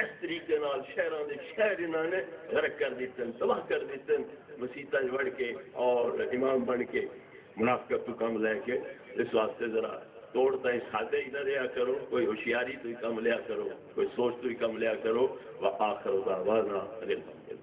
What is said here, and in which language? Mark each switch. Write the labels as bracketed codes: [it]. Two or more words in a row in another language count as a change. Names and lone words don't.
[pa] اس طریقے نال شہراں دے شہر انہاں نے غرق کر دیتے ہیں، تباہ کر دیتے ہیں، مسیطاں وڑ کے اور امام بن کے منافقت تو کم لے کے۔ اس واسطے ذرا توڑتا ہی سادے ہی نہ رہا کرو، کوئی ہوشیاری تو ہی کم لیا کرو، کوئی سوچ تو ہی کم لیا کرو۔ [ar] وآخر دعوانا